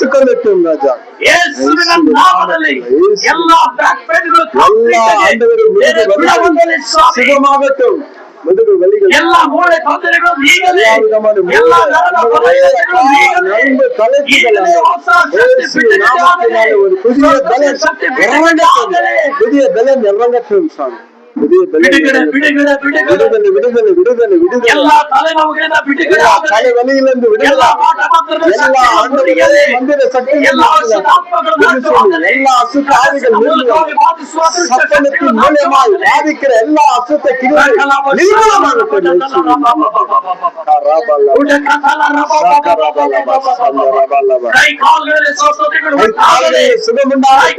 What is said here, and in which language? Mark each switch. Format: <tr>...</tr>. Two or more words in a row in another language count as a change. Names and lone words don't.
<kn>ಯೇಸುವಿನ ನಾಮದಲ್ಲಿ ಎಲ್ಲಾ</kn> <en>back pains</en> <ta>சுகமாகட்டும்.</ta> <kn>ಎಲ್ಲ ಮೂಳೆ ತೊಂದರೆಗಳು ನೀಗಲಿ, ಎಲ್ಲ ನರದ ಬಲಹೀನತೆಗಳು ನೀಗಲಿ. ಈಗಲೇ ಹೊಸ ಶಕ್ತಿ ಬಿಡುಗಡೆ ಆಗಲಿ, ಶಕ್ತಿ ಬಿಡುಗಡೆ ಆಗಲಿ.</kn> <ta>புதிய பலன் இறங்கட்டும் சாமி.</ta> <kn>ಬಿಡುಗಡೆ ಬಿಡುಗಡೆ ಬಿಡುಗಡೆ ಎಲ್ಲ ತಲೆನೋವುಗಳಿಂದ ಬಿಡುಗಡೆ ಆಗಲಿ.</kn> <ta>தலைவலியிலிருந்து</ta> <kn>ಎಲ್ಲ ಮಾಟ ಮಂತ್ರದ ಶಕ್ತಿಗಳು ಮುರಿಯಲಿ. ಎಲ್ಲ ಅಶುದ್ಧಾತ್ಮಗಳು ನಾಶವಾಗಲಿ.</kn> <ta>எல்லா அசுத்த ஆவிகள்</ta> <kn>ಮೂಲಕವಾಗಿ ಬಾಧಿಸುವ ದುಷ್ಟ</kn> <ta>சத்தனத்தின் மூலமாய் பாதிக்கிற எல்லா அசுத்த கிரிகள்</ta> <kn>ಕೈ ಕಾಲುಗಳಲ್ಲಿ ಸ್ವಸ್ಥತೆಗಳು ಉಂಟಾಗಲಿ.</kn> <ta>சுகமுண்டாகட்டும்.</ta>